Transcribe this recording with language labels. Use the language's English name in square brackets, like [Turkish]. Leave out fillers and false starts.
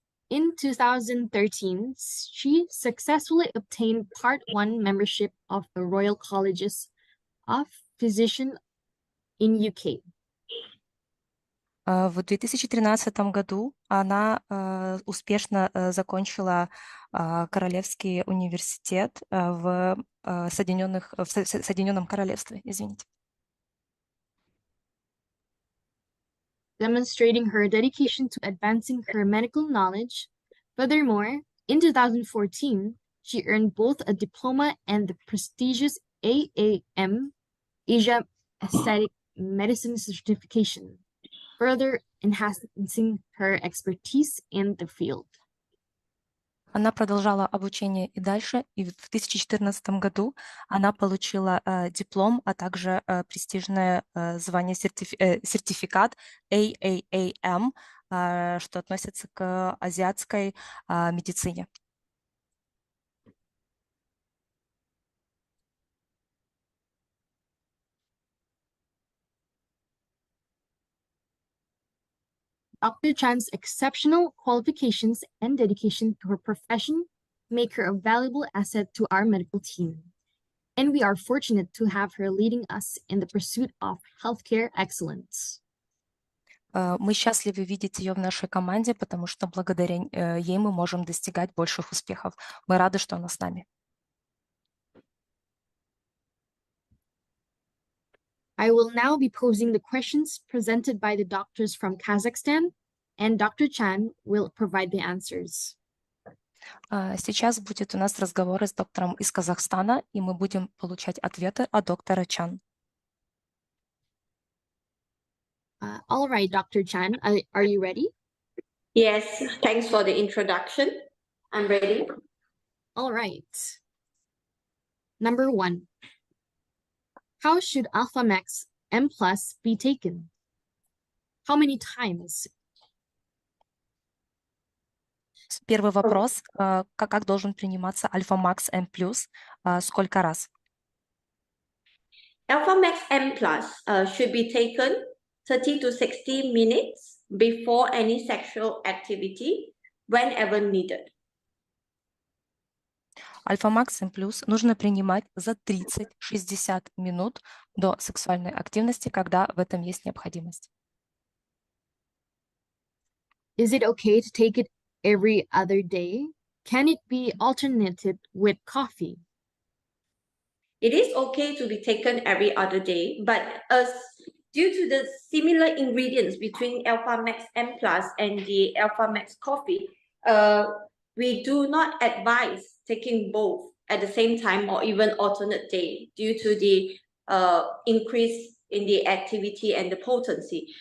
[English] In 2013, she successfully obtained Part 1 membership of the Royal Colleges of Physicians in UK. [Russian] В 2013 году она успешно закончила Королевский университет в Соединенном Королевстве, извините. [English] Demonstrating her dedication to advancing her medical knowledge. Furthermore, in 2014, she earned both a diploma and the prestigious AAM, Asia Aesthetic Medicine certification, further enhancing her expertise in the field. [Russian] Она продолжала обучение и дальше, и в 2014 году она получила диплом, а также престижное звание сертификат AAAM, что относится к азиатской медицине. [English] Dr. Chan's exceptional qualifications and dedication to her profession make her a valuable asset to our medical team. And we are fortunate to have her leading us in the pursuit of healthcare excellence. [Russian] Мы счастливы видеть ее в нашей команде, потому что благодаря ей мы можем достигать больших успехов. Мы рады, что она с нами. [English] I will now be posing the questions presented by the doctors from Kazakhstan, and Dr. Chan will provide the answers. [Russian] Сейчас будет у нас разговор с доктором из Казахстана, и мы будем получать ответы от доктора Чан. [English] All right, Dr. Chan, are you ready? Yes, thanks for the introduction. I'm ready. All right. Number 1. How should Alpha Max M Plus be taken? How many times? [Russian] Первый вопрос. Как должен приниматься Alpha Max M Plus? Сколько раз? [English] Alpha Max M Plus should be taken 30 to 60 minutes before any sexual activity, whenever needed. [Russian] Alpha Max M Plus нужно принимать за 30-60 минут до сексуальной активности, когда в этом есть необходимость. [English] Is it okay to take it every other day? Can it be alternated with coffee? It is okay to be taken every other day, but as due to the similar ingredients between Alpha Max M Plus and the Alpha Max coffee, we do not advise taking both at the same time or even alternate day due to the increase in the activity and the potency.